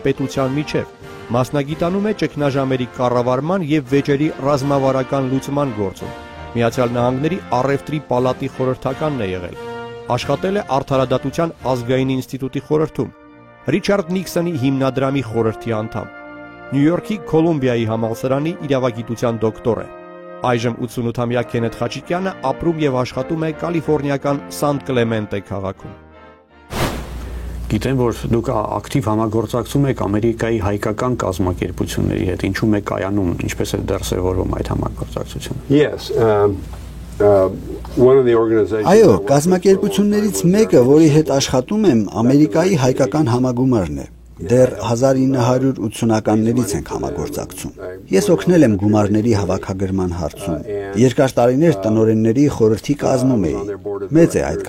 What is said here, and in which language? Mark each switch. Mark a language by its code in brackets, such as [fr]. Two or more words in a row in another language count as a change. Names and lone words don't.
[hy] պետության միջև։ Մասնագիտանում է ճգնաժամերի կառավարման եւ վեճերի ռազմավարական լուծման գործում։ Միացյալ Նահանգների առևտրի պալատի խորհրդականն է եղել։ Աշխատել է Արդարադատության ազգային ինստիտուտի խորհրդում, Ռիչարդ Նիքսոնի հիմնադրամի խորհրդի անդամ, Նյու Յորքի Կոլումբիայի համալսարանի իրավագիտության դոկտոր է։ Այժմ 88-ամյա Քենեթ Խաչիկյանը ապրում եւ աշխատում է կալիֆոռնիական Սան Կլեմենտե քաղաքում։ Գիտեմ, որ դուք ակտիվ համագործակցում եք Ամերիկայի հայկական կազմակերպությունների հետ, ինչու մեկ կայանում, ինչպես է դեռ սևորվում այդ համագործակցությունը։ [en] Yes, one of the organizations. [hy] Այո, կազմակերպություններից մեկը, որի հետ աշխատում եմ, Ամերիկայի հայկական համագումարն է։ Դեռ 1980-ականներից ենք համագործակցում։ Ես օգնել եմ գումարների հավաքագրման հարցում։ Երկար տարիներ տնօրենների խորհրդի կազմում էի։ Մեծ է այդ